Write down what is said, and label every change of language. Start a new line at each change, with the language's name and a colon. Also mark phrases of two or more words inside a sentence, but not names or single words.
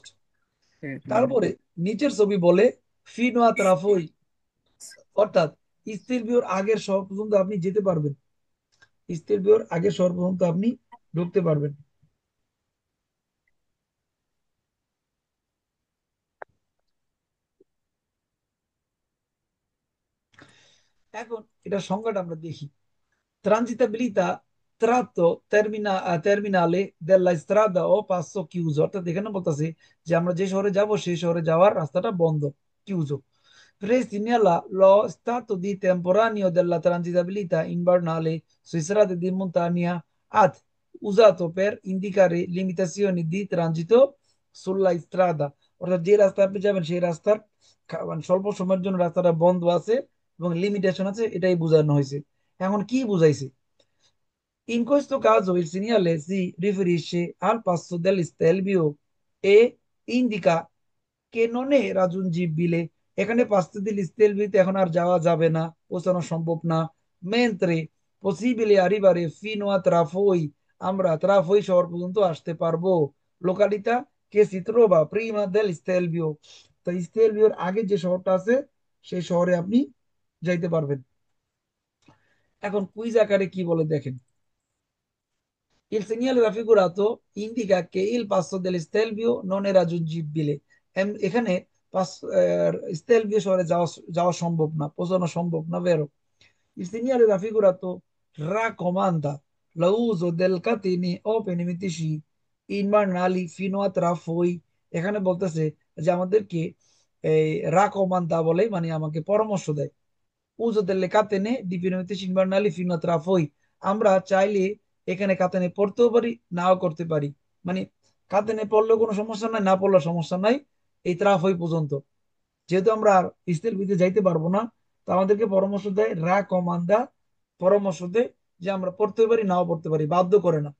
Bangla: তারপরে নিচের ছবি বলে ফিনোয়া ত্রাফোই, অর্থাৎ স্টেলভিওর আগের শহর পর্যন্ত আপনি যেতে পারবেন, স্টেলভিওর আগের শহর পর্যন্ত আপনি ঢুকতে পারবেন। এখন এটা সংজ্ঞাটা আমরা দেখি।
Italian: Transitabilità tratto terminale della strada o passo chiuso।
Bangla: অর্থাৎ এখানে বলতেছে যে আমরা যে শহরে যাব সেই শহরে যাওয়ার রাস্তাটা বন্ধ,
Italian: chiuso। Segnala lo stato di temporaneo della transitabilità invernale su strade di montagna ad usato per indicare limitazioni di transito sulla strada।
Bangla: অর্থাৎ যে রাস্তা আপনি যাবেন সেই রাস্তার মানে স্বল্প সময়ের জন্য রাস্তাটা বন্ধ আছে এবং লিমিটেশন আছে, এটাই বোঝানো হয়েছে। এখন কি বুঝাইছে?
Italian: In questo caso il segnale si riferisce al passo dell'Stelvio e indica che non è raggiungibile।
Bangla: এখানে পাঁচটা দিল স্টেলভিতে এখন আর যাওয়া যাবে না, পৌঁছানো সম্ভব না।
Italian: mentre possibile arrivare fino a Trafoi,
Bangla: আমরা ত্রাফই শহর পর্যন্ত আসতে পারবো।
Italian: লোকালিতা che si trova prima del Stelvio,
Bangla: তো স্টেলভিওর আগে যে শহরটা আছে সেই শহরে আপনি যাইতে পারবেন। এখন কুইজ আকারে কি বলে দেখেন।
Italian: Il segnale raffigurato indica che il passo dell'Stelvio non è raggiungibile।
Bangla: এখানে স্টেলভিও শহরে যাওয়া যাওয়া সম্ভব না, পৌঁছানো সম্ভব না,
Italian: vero? Il segnale raffigurato raccomanda l'uso del catene open mitici invernali fino a Trafoi।
Bangla: এখানে বলতেছে যে আমাদেরকে এই রাকমান্দা বলে, মানে আমাকে পরামর্শ দেয়।
Italian: uso delle catene di pneumatici invernali fino a Trafoi।
Bangla: আমরা চাইলে এখানে কাতেনে পড়তেও পারি, নাও করতে পারি। মানে কাতেনে পড়লেও কোনো সমস্যা নাই, না পড়লেও সমস্যা নাই, এই ত্রাফই পর্যন্ত। যেহেতু আমরা আর স্থির বিধে যাইতে পারবো না, তো আমাদেরকে পরামর্শ দেয়, রা কমান্ডা পরামর্শ দেয় যে আমরা পড়তে পারি, নাও পড়তে পারি, বাধ্য করে না।